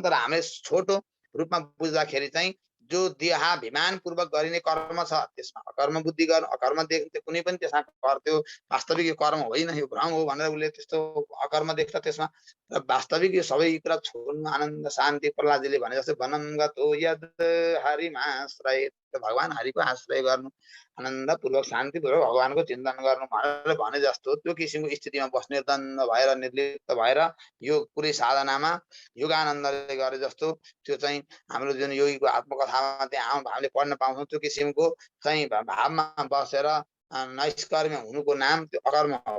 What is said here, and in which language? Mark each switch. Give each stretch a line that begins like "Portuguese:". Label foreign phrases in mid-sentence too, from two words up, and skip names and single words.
Nepali: तर हामीले छोटो रूपमा बुझ्दाखेरि चाहिँ जो देहाभिमान पूर्वक गरिने कर्म छ त्यसमा अकर्म बुद्धि गर्न, अकर्म देख्छ कुनै पनि त्यसमा त्यो वास्तविक यो कर्म होइन, यो भ्रम हो भनेर उसले त्यस्तो अकर्म देख्छ त्यसमा। र वास्तविक यो सबै कुरा छोड्नु आनन्द शान्ति, प्रहलादजीले भने जस्तै
Sanskrit: वनं गतो यद् हरिमाश्रयेत्
Nepali: त भगवान हरिको आश्रय गर्नु, आनन्दपूर्वक शान्तिपूर्वक भगवानको चिन्तन गर्नु भनेर भने जस्तो त्यो किसिमको स्थितिमा बस्ने, निर्द्वन्द्व भएर निर्लिप्त भएर यो पुरै साधनामा योगानन्दले गरे जस्तो त्यो चाहिँ हाम्रो जुन योगीको आत्मकथामा त्यहाँ हामीले पढ्न पाउँछौँ, त्यो किसिमको चाहिँ भावमा बसेर नैष्कर्म्य हुनुको नाम त्यो अकर्म हो।